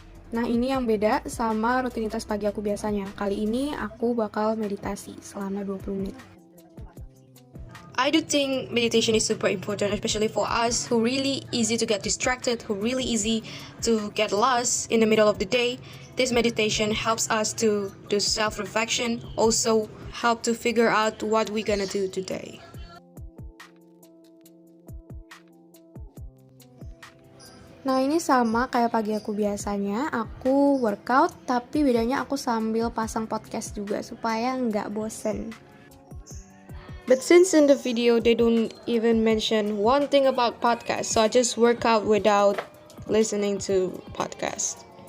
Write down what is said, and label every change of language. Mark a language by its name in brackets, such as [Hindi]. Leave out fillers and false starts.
[Indonesian] Nah ini yang beda sama rutinitas pagi aku biasanya. Kali ini aku bakal meditasi selama 20 menit. [English] I do think meditation is super important, especially for us who really easy to get distracted, who really easy to get lost in the middle of the day. This meditation helps us to do self-reflection, also help to figure out what we're gonna do today. [Indonesian] Nah ini sama kayak pagi aku biasanya, aku workout tapi bedanya aku sambil pasang podcast juga supaya nggak bosen. [English] But since in the video they don't even mention one thing about podcast, so I just work out without listening to podcast.